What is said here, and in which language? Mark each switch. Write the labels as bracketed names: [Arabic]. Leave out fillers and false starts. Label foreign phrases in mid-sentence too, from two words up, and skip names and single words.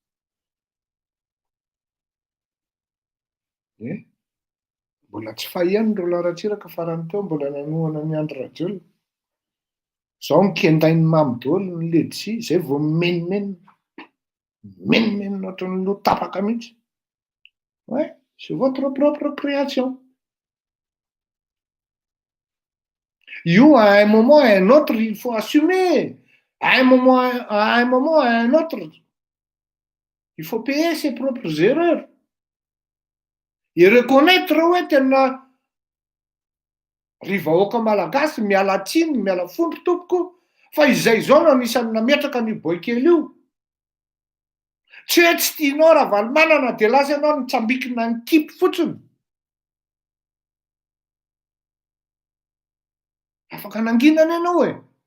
[Malagasy] Mbola tsy fahiany Roland Ratsiraka farany teo, mbola nanohana ny Andry Rajoelina. Zao ny kendainy mamy daholo ny ledsi, zay vao menimenina ohatran'ny loha tapaka mihitsy. [French] Ouais, c'est votre propre création. Io à un moment à un autre il faut assumer. À un moment à un autre il faut payer ses propres erreurs. Et reconnaître [Malagasy] hoe tena ry vahoaka malagasy miala tsiny, miala fomby tompoko, fa izay zao no anisany nametraka ny boikely io. Tsy hoe tsy tianao raha valimanana dia lasa ianao nitsambikina ny kipy fotsiny. Afaka nanginana ianao e.